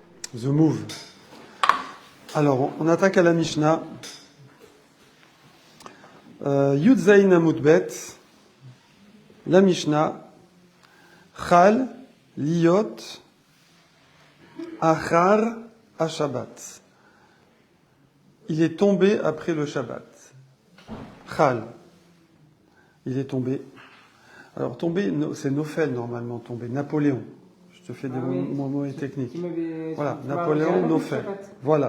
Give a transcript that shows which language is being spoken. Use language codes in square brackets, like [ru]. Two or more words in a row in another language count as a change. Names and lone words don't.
[en] The Move. [fr] Alors, on attaque à la Mishnah. [he] יוד זין עמוד בית. [fr] La Mishnah. [he] חל להיות אחר השבת. [fr] Il est tombé après le Shabbat. Chal. Il est tombé. Alors, tomber, c'est Nofel normalement, tomber. Napoléon. Je te fais des mots techniques. Voilà, Napoléon, Nofel. Voilà.